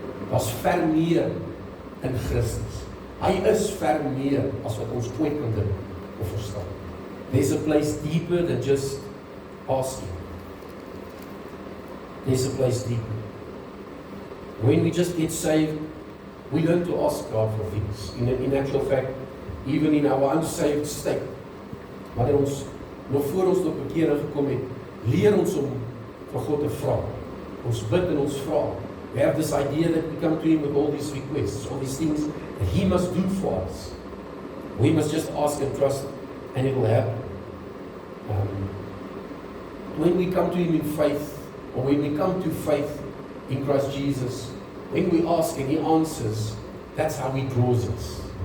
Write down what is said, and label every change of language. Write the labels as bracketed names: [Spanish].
[Afrikaans] Daar's ver meer in Christus. Hy is ver meer as wat ons ooit kan dink of verstaan. [English] There's a place deeper than just asking. There's a place deeper. When we just get saved, we learn to ask God for things. In actual fact, even in our unsaved state, [Afrikaans] wanneer ons nog voor ons tot bekering gekom het, leer ons om vir God te vra. Ons bid en ons vra. [English] We have this idea that we come to Him with all these requests, all these things that He must do for us. We must just ask and trust, and it will happen. When we come to Him in faith, or when we come to faith in Christ Jesus, when we ask and He answers, that's how He draws us.